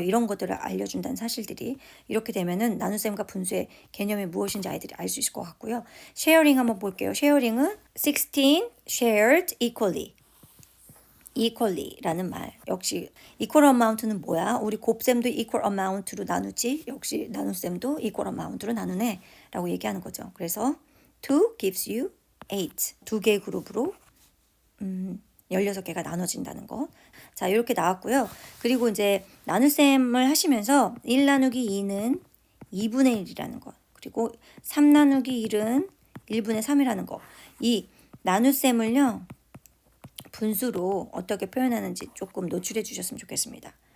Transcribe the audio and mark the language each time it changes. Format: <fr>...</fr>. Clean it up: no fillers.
<ko>이런 것들을 알려준다는 사실들이 이렇게 되면은 나눗셈과 분수의 개념이 무엇인지 아이들이 알 수 있을 것 같고요. 쉐어링 한번 볼게요. 쉐어링은 16 shared equally라는 말. 역시 equal amount는 뭐야? 우리 곱셈도 equal amount로 나누지. 역시 나눗셈도 equal amount로 나누네 라고 얘기하는 거죠. 그래서</ko> <en>2 gives you 8.</en> <ko>두 개의 그룹으로 16개가 나눠진다는 거. 자, 이렇게 나왔고요. 그리고 이제 나눗셈을 하시면서 1 나누기 2는 2분의 1이라는 거. 그리고 3 나누기 1은 1분의 3이라는 거. 이 나눗셈을요. 분수로 어떻게 표현하는지 조금 노출해 주셨으면 좋겠습니다.</ko>